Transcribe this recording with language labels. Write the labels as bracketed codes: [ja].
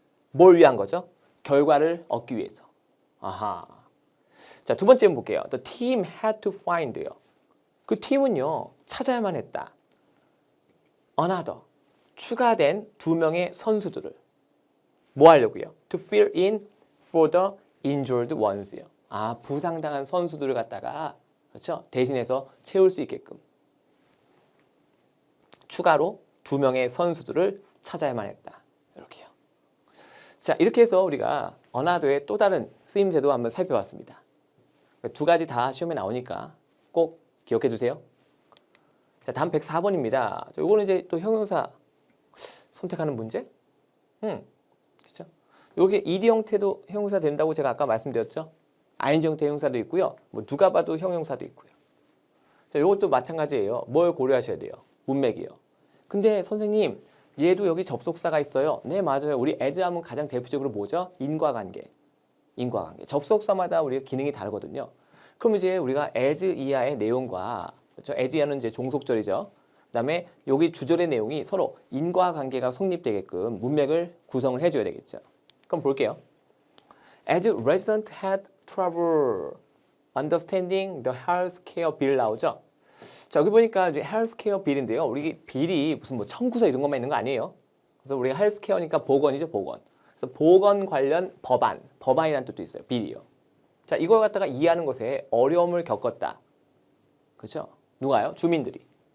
[ko] 뭘 위한 거죠? 결과를 얻기 위해서. 아하. 자, 두 번째 볼게요. [en] The team had to find요. [ko] 그 팀은요 찾아야만 했다. another 추가된 2명의 선수들을 뭐 하려고요? [en] To fill in for the injured ones요. [ko] 아, 부상당한 선수들을 갖다가 그렇죠? 대신해서 채울 수 있게끔 추가로 2명의 선수들을 찾아야만 했다. 이렇게요. 자, 이렇게 해서 우리가 another의 또 다른 쓰임새도 한번 살펴봤습니다. 두 가지 다 시험에 나오니까 꼭 기억해 두세요. 자, 다음 104번입니다. 이거는 이제 또 형용사 선택하는 문제? 그렇죠? 여기 ed 형태도 형용사 된다고 제가 아까 말씀드렸죠? ing 형태 형용사도 있고요. 뭐 누가 봐도 형용사도 있고요. 자, 이것도 마찬가지예요. 뭘 고려하셔야 돼요? 문맥이요. 근데 선생님, 얘도 여기 접속사가 있어요. 네, 맞아요. 우리 as 하면 가장 대표적으로 뭐죠? 인과관계. 접속사마다 우리가 기능이 다르거든요. 그럼 이제 우리가 as 이하의 내용과 그렇죠? as 이하는 이제 종속절이죠. 그다음에 여기 주절의 내용이 서로 인과관계가 성립되게끔 문맥을 구성을 해줘야 되겠죠. 그러니까 그럼 볼게요. [en] As resident had trouble understanding the healthcare bill [ko] 나오죠. 자, 여기 보니까 이제 [en] healthcare bill [ko] 인데요. 우리 빌이 무슨 뭐 청구서 이런 것만 있는 거 아니에요. 그래서 우리가 healthcare니까 보건이죠, 보건. 그래서 보건 관련 법안, 법안이라는 뜻도 있어요. 빌이요. 자, 이걸 갖다가 이해하는 것에 어려움을 겪었다. 그렇죠? 누가요? 주민들이.